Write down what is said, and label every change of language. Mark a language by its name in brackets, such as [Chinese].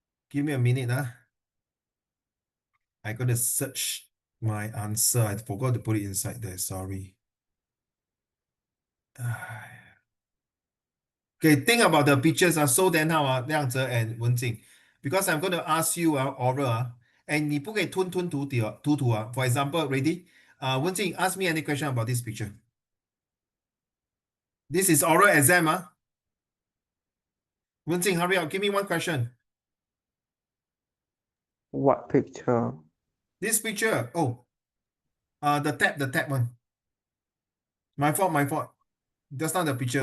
[English] Give me a minute, huh? I got to search my answer. I forgot to put it inside there. Sorry. Okay, think about the pictures. So then how, 亮哲 and Wenjing. Because I'm going to ask you oral. [Chinese] And 你不可以吞吞吐吐。 [English] For example, ready? Wenjing, ask me any question about this picture. This is oral exam. Wenjing, hurry up. Give me one question. What picture? This picture. Oh, the tap one. My fault. That's not the picture.